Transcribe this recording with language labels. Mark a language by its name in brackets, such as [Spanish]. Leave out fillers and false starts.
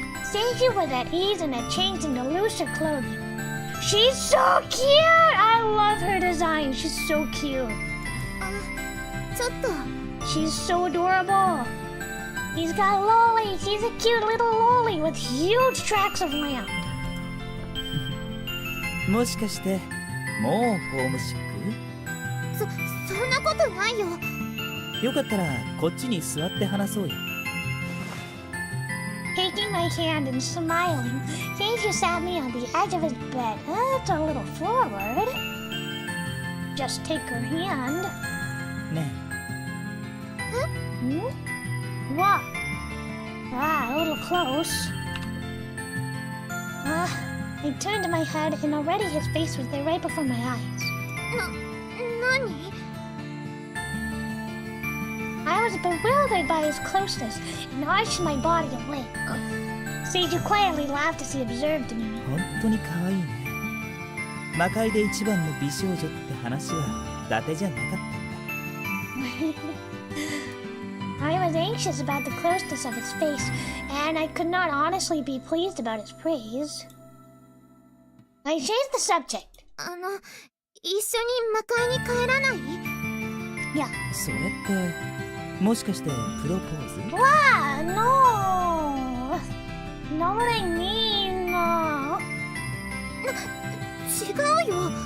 [English] Seiju was at ease and had changed into looser clothing. She's so cute! I love her design. She's so cute. [Japanese] ちょっと [English] She's so adorable. He's got loli. She's a cute little loli with huge tracts of land. [Japanese] もしかしてもうホームシッそんなことないよ。ク？よかったらこっちに座って話そうよ。 [English] taking my hand and smiling. Sage sat me on the edge of his bed. It's a little forward. Just take her hand. [Japanese] ね [English] Hmm? What? Ah, a little close. I turned my head and already his face was there right before my eyes. [Japanese] 何 [English] I was bewildered by his closeness and arched my body awake. Sage quietly laughed as he observed me. [Japanese] 本当に可愛いね。魔界で一番の美少女って話は伊達じゃなかったんだ。 [English] I was anxious about the closeness of his face, and I could not honestly be pleased about his praise. I changed the subject. [Japanese] 一緒に魔界に帰らない [English] Yeah. [Japanese] それってもしかしてプロポーズ？ [English] What? No. Not what I mean. No. [Japanese] 違うよ